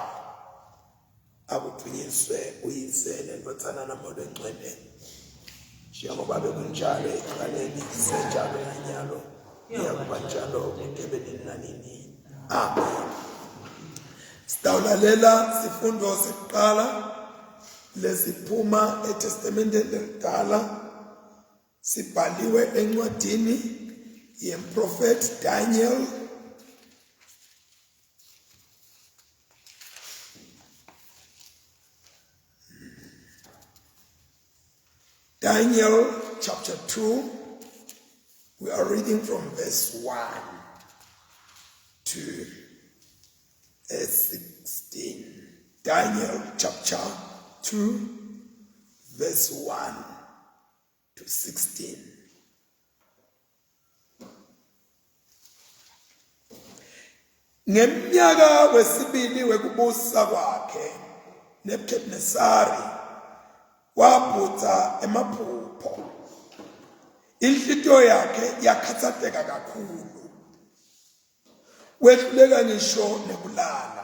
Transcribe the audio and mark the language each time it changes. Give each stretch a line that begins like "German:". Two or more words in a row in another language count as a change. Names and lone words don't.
Swati: Akuthunyiswe uyise nendodzana naMoya Ngcwele, njengoba bekunjalo ekuqaleni, senjalo nanyalo, iyakuba njalo kude nanini. Amen. Sitawulalela sifundo sekuqala lesiphuma eTestamenteni Elidala, sibhaliwe encwadini yemprofeti Daniel.
English: Daniel chapter 2, we are reading from verse 1 to 16. Daniel chapter 2, verse 1 to 16.
Swati: Ngeminyaka wesibili wekubusa kwakhe, Nebukadnezari waphutsa emaphupho. Inhlitiyo yakhe yakhatsateka kakhulu, wehluleka ngisho nekulala.